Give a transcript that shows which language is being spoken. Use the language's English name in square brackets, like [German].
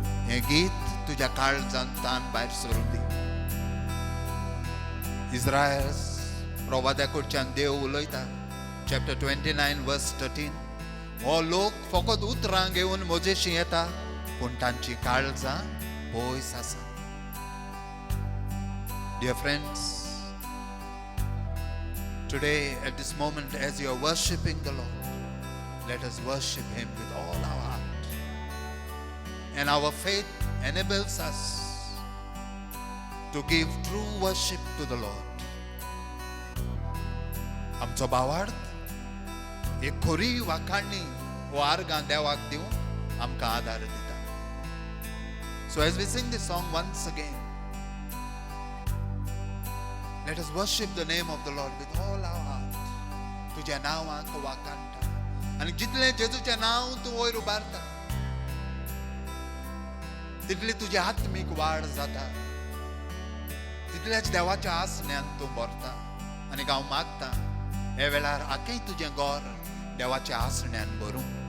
[Konkani] हे गीत तुझ्या काळजांतान भायर सरून दी. इस्रायल प्रवाद्याकडच्यान देव उलयता. [English] Chapter 29 verse 13. [Konkani] हो लोक फकत उतरां घेवन म्हजेशी येता पूण तांची काळजां पयस आसा. [English] Dear friends, today at this moment as you are worshipping the Lord, let us worship Him with all our heart. And our faith enables us to give true worship to the Lord. [Konkani] आमचो भावार्थ एक खोरी वाखाणणी वो आर्गां देवाक दिवन आमकां आदार दिता. [English] So as we sing this song once again, let us worship the name of the Lord with all our heart. [Konkani] तुज्या नांवाक वाखाणटा आनी जितलें जेजूचें नांव तूं वयर उबारता तितली तुजी आत्मीक वाड जाता, तितल्याच देवाच्या आसण्यान तूं भरता. आनी हांव मागतां हे वेळार आख्खें तुजें घर देवाच्या आसण्यान भरूं.